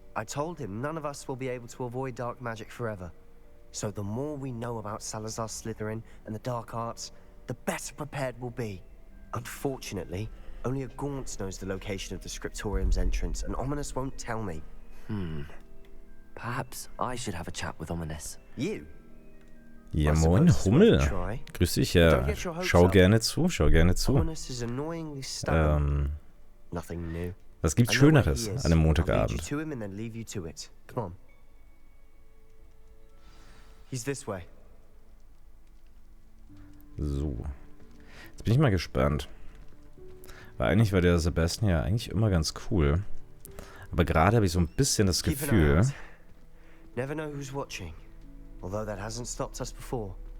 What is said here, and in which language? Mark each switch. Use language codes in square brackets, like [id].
[en] I told him none of us will be able to avoid dark magic forever. So the more we know about Salazar Slytherin and the dark arts, the better prepared we'll be. Unfortunately, only a Gaunt knows the location of the Scriptorium's entrance, and Ominous won't tell me. Perhaps I should have a chat with Ominous. You? [de] Ja, moin, Hummel. Grüß dich, ja. Schau gerne zu, schau gerne zu. Was gibt's Schöneres an einem Montagabend? So. Jetzt bin ich mal gespannt. Weil eigentlich war der Sebastian ja eigentlich immer ganz cool. Aber gerade habe ich so ein bisschen das Gefühl... [en] Never know who's watching. Although that hasn't stopped us before.